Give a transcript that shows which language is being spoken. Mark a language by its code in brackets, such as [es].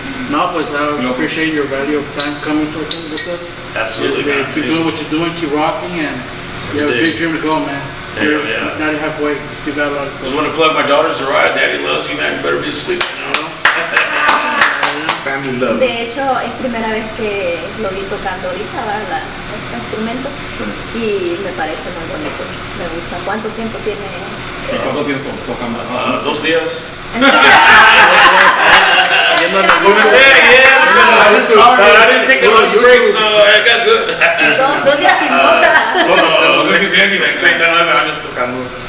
[es] No, pues [en] I appreciate your value of time coming with us. Absolutely, man. Keep doing what you're doing, keep rocking, and you have a big dream to go, man. You're not halfway, you still got a lot of Just want to plug my daughters to ride. Daddy loves you, man. You better be asleep, you know? Family love. [es] De hecho, es primera vez que lo vi tocando ahorita, ¿verdad? Este instrumento. Y me parece muy bonito. Me gusta. ¿Cuánto tiempo tiene? ¿Cuánto tienes tocando? 2 días. ¿En serio? [en] I didn't take a lunch break, so I got good. [es] 2 días sin nota. No sé si tiene 39 años tocando.